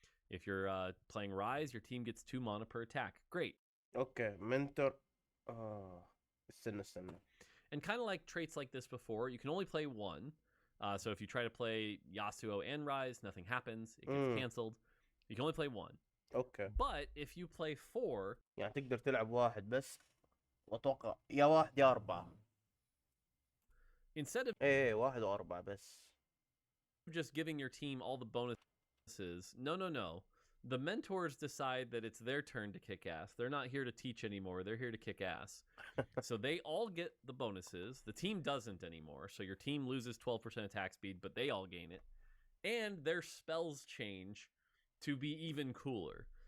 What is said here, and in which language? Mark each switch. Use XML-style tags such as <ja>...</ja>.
<en>If you're playing Rise, your team gets 2 mana per attack. Great. Okay, mentor.</en> <ar>استنى.</ar> <en>And kind of like traits like this before, you can only play one, So if you try to play Yasuo and Rise, nothing happens. It gets canceled. You can only play one.</en> <ar>اوكي.</ar> <en>But if you play 4,</en> <ar>يعني تقدر تلعب واحد بس، واتوقع يا واحد يا اربعة.</ar> <en>instead of</en> <ar>ايه واحد واربعة بس.</ar> <en>just giving your team all the bonuses, no. The mentors decide that it's their turn to kick ass. They're not here to teach anymore. They're here to kick ass. So they all get the bonuses. The team doesn't anymore. So your team loses 12% attack speed, but they all gain it. And their spells change to be even cooler.</en>